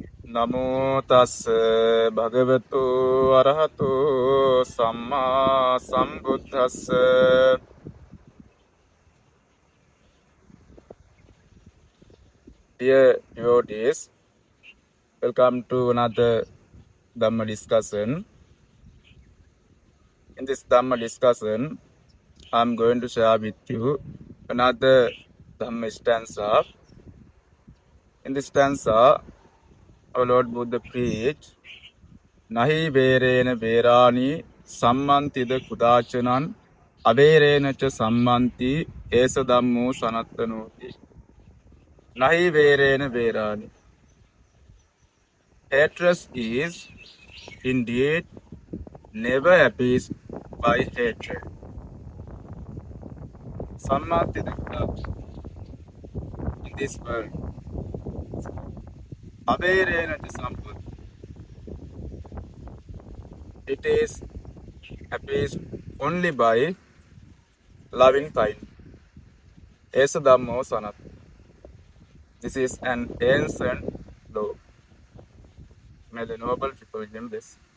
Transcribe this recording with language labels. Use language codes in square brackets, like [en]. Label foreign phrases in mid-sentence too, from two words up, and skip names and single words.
[pi] නමෝ තස් භගවතු අරහතු සම්මා සම්බුද්දස්ස. [en] Dear devotees, welcome to another Dhamma discussion. In this Dhamma discussion, I am going to share with you another Dhamma stanza. In this stanza, our Lord Buddha preached, [pi] Nahi verena verani sammantida kudachanan averena cha sammanti esa dhammo sanattanoti. Nahi verena verani. [en] Hatred is indeed never appeased by hatred. [pi] Sammantida kudachanan. [en] In this world, [pi] averena cha sammanti. [en] It is appeased only by loving kindness. [pi] Esa dhammo sanat. [en] This is an ancient law. May the noble triple bless.